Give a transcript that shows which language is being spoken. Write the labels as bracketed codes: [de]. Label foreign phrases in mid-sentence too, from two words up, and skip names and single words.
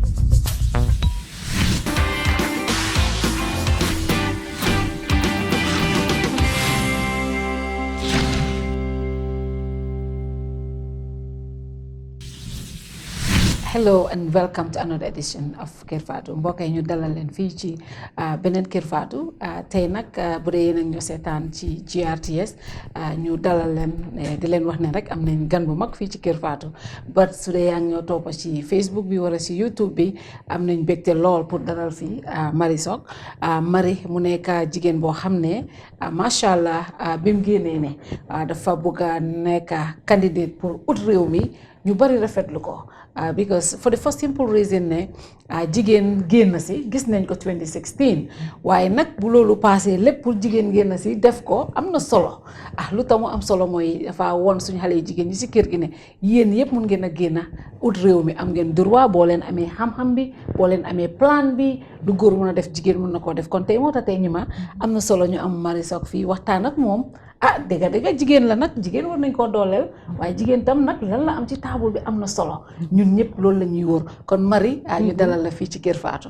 [en] Hello and welcome to another edition of [wo] Kerr Fatou mbokk yi ñu dalal leen fii ci beneen Kerr Fatou tey nag bu dee yéen ak ñu seetaan ci GRTS ñu dalal leen di leen wax ne rek am nañ gan bu mag fii ci Kerr Fatou ba su dee yaa ngi ñoo toppa ci Facebook bi wala ci YouTube bi am nañ mbégte lool pour dalal fii Marie Sock Marie mu nekk jigéen boo xam ne [ar] macha allah [wo] bi mu génnee ne dafa bëgg a nekk candidate pour ut réew mi ñu bari rafetlu ko [en] because for the first simple reason [wo] ne jigéen génn si gis nañ ko 2016 waaye nag bu loolu passé lépp pour jigéen génn si def ko am na solo lu tax mu am solo mooy dafa woon suñu xale yi jigéen ñi si kër gi ne yéen yëpp mun ngeen a génn ut réew mi am ngeen droit boo leen amee xam-xam bi boo leen amee plan bi du góor mun a def jigéen mun na koo def kon tey moo tax tey ñi ma am na solo ñu am Marie Sock fii waxtaan ak moom dëgg jigéen la nag jigéen war nañ koo dooleel waaye jigéen tam nag lan la am ci table bi am na solo ñun ñëpp loolu la ñuy wóor kon Marie ñu dalal la fii ci Kerr Fatou.